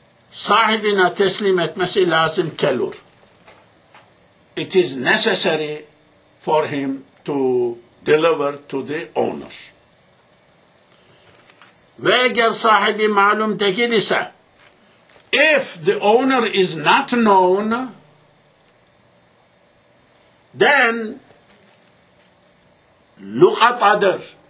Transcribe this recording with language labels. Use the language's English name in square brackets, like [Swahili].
[Turkish] Sahibine teslim etmesi lazım kelur. [English] It is necessary for him to deliver to the owner. [Turkish] Ve eğer sahibi malum değil ise, [English] if the owner is not known, then [Turkish] lukatadır.